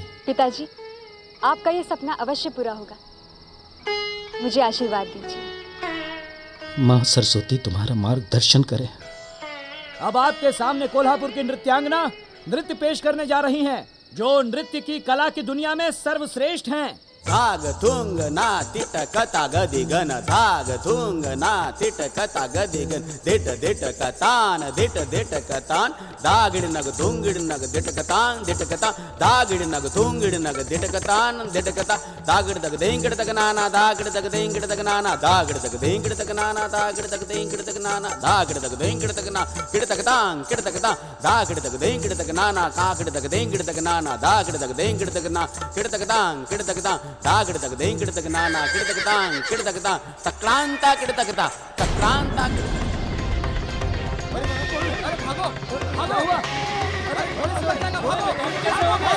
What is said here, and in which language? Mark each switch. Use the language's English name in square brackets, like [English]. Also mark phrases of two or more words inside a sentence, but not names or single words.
[Hindi] पिताजी, आपका ये सपना अवश्य पूरा होगा। मुझे आशीर्वाद दीजिए। माँ सरस्वती तुम्हारा मार्गदर्शन करे। अब आपके सामने कोल्हापुर की नृत्यांगना नृत्य पेश करने जा रही हैं, जो नृत्य की कला की दुनिया में सर्वश्रेष्ठ हैं। धाग थुंग ना तिट कता गदि गन धाग थुंग ना तिट कता गदि गन दिट दिट कतान दिट दिट कतान दागिड़ नग थुंगिड़ नग दिट कतान दिट कता दागिड़ नग थुंगिड़ नग दिट कतान दिट कता दागिड़ तक देंगिड़ तक नाना दागिड़ तक देंगिड़ तक नाना दागिड़ तक देंगिड़ तक नाना दागिड़ तक देंगिड़ तक नाना दागिड़ तक देंगिड़ तक ना किड़ तक तांग किड़ तक ता दागिड़ तक देंगिड़ तक नाना कागिड़ तक देंगिड़ तक नाना दागिड़ तक देंगिड़ तक ना किड़ तक तांग किड़ तक ता दागिड़ तक देंगिड़ तक नाना किड़ तक तांग किड़ तक ता तक्रांता किड़ तक ता तक्रांता भागो भागो हुआ। अरे थोड़ी सी बच्चा का भागो, कैसे हो गया?